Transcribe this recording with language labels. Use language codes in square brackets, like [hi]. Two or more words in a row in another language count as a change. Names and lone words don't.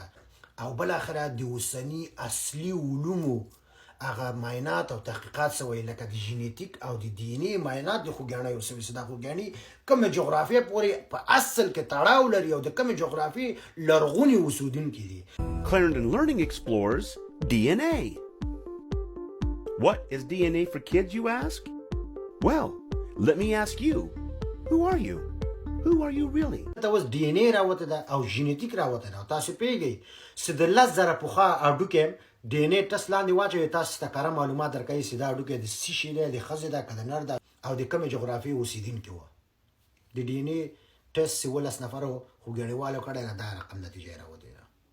[ps] او بالاخره د اوسني اصلي علومو هغه معاینات او تحقیقات سوی لکه د ژینیتیک او د دی ان ای معاینات د خوږیاڼي او سوي دا خوږیاڼي کومه جغرافیه پورې په اصل کې تړاو لري او د کومه جغرافیې لرغوني اوسیدونکي دي. [en] Clarendon Learning explores DNA. What is DNA for kids, you ask? Well, let me ask you, who are you? Who are you really? [ps] ته اوس ډي ان ای راوته ده او ژینیتیک راوته ده. تاسو پیږئ چې د 10,000 پخوا اډوکې [en] DNA test [ps] لاندې واچوي، تاسو ته کره معلومات درکوي چې دا اډوکې د څه شي دی، د ښځې ده که د نر ده او د کومې جغرافیې اوسېدونکي وه. د [en] DNA test [ps] چې 12 نفرو خوږیاڼیوالو کړی ده، دا رقم نتیجه یې راوتې ده.